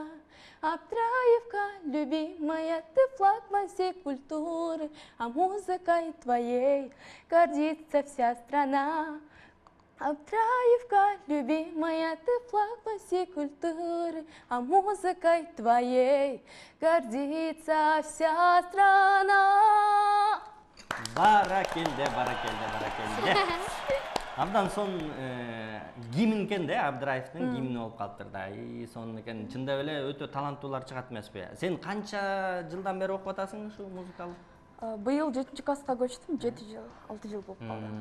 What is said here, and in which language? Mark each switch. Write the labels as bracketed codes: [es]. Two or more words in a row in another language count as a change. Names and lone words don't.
[ru] Абдраевка, любимая, ты флагман всей культуры, а музыкой твоей гордится вся страна. Абдраевка, любимая, ты флагман всей культуры, а музыкой твоей гордится вся страна. [ky] Баракелде. Абдан сон гимн экен да, Абдраевдин гимни болуп калыптыр да. Сонун экен. Чындап эле өтө таланттуулар чыгат эмеспи? Сен канча жылдан бери окуп атасың ушу музыкалык? Быйыл 7 класска көчтүм, 7 жыл, 6 жыл болуп калды.